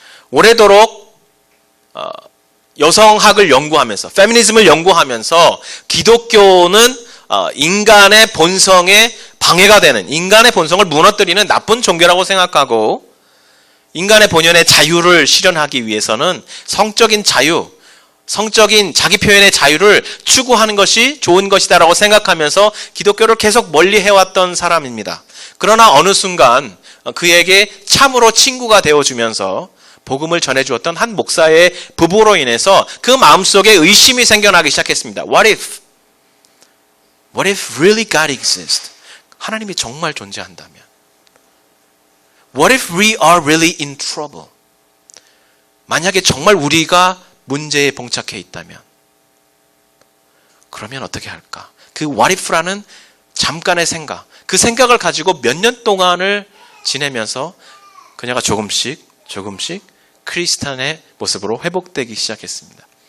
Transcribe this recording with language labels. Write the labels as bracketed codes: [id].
[ko] 오래도록 여성학을 연구하면서 페미니즘을 연구하면서 기독교는 인간의 본성에 방해가 되는, 인간의 본성을 무너뜨리는 나쁜 종교라고 생각하고 인간의 본연의 자유를 실현하기 위해서는 성적인 자유, 성적인 자기 표현의 자유를 추구하는 것이 좋은 것이다라고 생각하면서 기독교를 계속 멀리 해왔던 사람입니다. 그러나 어느 순간 그에게 참으로 친구가 되어주면서 복음을 전해주었던 한 목사의 부부로 인해서 그 마음속에 의심이 생겨나기 시작했습니다. [en] What if really God exists? [ko] 하나님이 정말 존재한다면? [en] What if we are really in trouble? [ko] 만약에 정말 우리가 문제에 봉착해 있다면 그러면 어떻게 할까? 그 what if라는 잠깐의 생각, 그 생각을 가지고 몇 년 동안을 지내면서 그녀가 조금씩 크리스찬의 모습으로 회복되기 시작했습니다.